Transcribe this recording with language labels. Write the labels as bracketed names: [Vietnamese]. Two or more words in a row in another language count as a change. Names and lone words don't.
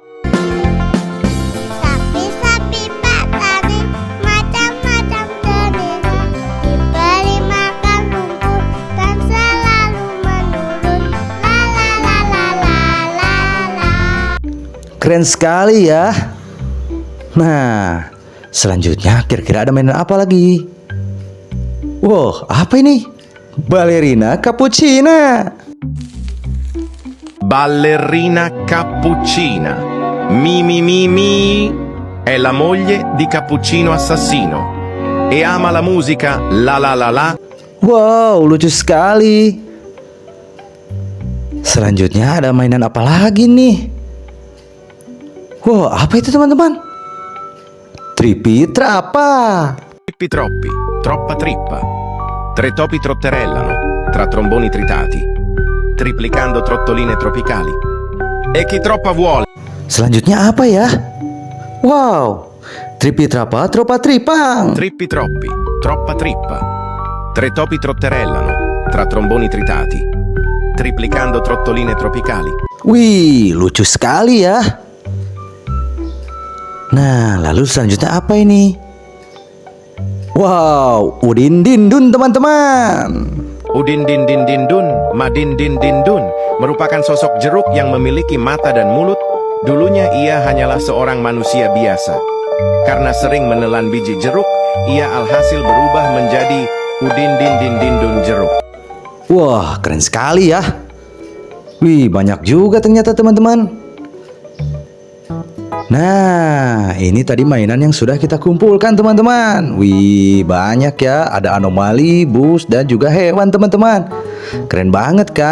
[Indonesian] Sapi-sapi Pak Tani, macam-macam jenis, diberi makan rumput dan selalu menurun. La la la la la la la. Keren sekali ya. Nah, selanjutnya kira-kira ada mainan apa lagi? Wow, apa ini? Ballerina cappuccina. Ballerina cappuccina. [Italian] Mi è la moglie di Cappuccino Assassino e ama la musica la la la la. [Indonesian] Wow, lucu sekali. Selanjutnya ada mainan apa lagi nih? Wow, apa itu teman-teman? Tripi-trapa. [Italian] Trippi troppi, troppa trippa. Tre topi trotterellano tra tromboni tritati, triplicando trottoline tropicali. E chi troppa vuole. [Indonesian] Selanjutnya apa ya? Wow, tripi-trapa, tropa-tripang. [Italian] Trippi troppi, troppa trippa. Tre topi trotterellano tra tromboni tritati, triplicando trottoline tropicali. [Indonesian] Wih, lucu sekali ya. Nah, lalu selanjutnya apa ini? Wow, Udin Dindun teman-teman. Udin din din din dun, madin din din dun merupakan sosok jeruk yang memiliki mata dan mulut. Dulunya ia hanyalah seorang manusia biasa. Karena sering menelan biji jeruk, ia alhasil berubah menjadi Udin din din din dun jeruk. Wah, keren sekali ya. Wih, banyak juga ternyata teman-teman. Nah, ini tadi mainan yang sudah kita kumpulkan teman-teman. Wih, banyak ya. Ada anomali, bus, dan juga hewan teman-teman.